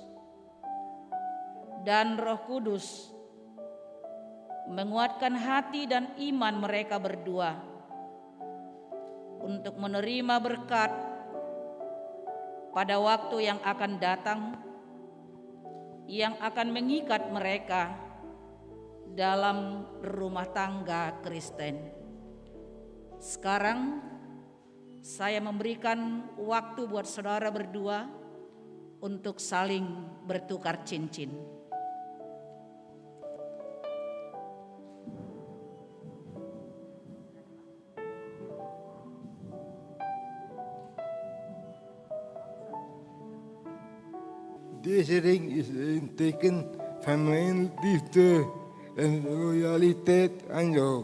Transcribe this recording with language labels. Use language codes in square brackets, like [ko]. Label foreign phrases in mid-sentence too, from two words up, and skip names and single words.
[id] dan Roh Kudus menguatkan hati dan iman mereka berdua untuk menerima berkat pada waktu yang akan datang, yang akan mengikat mereka dalam rumah tangga Kristen. Sekarang saya memberikan waktu buat saudara berdua untuk saling bertukar cincin. [nl] Deze ring is een teken van mijn liefde en loyaliteit aan jou.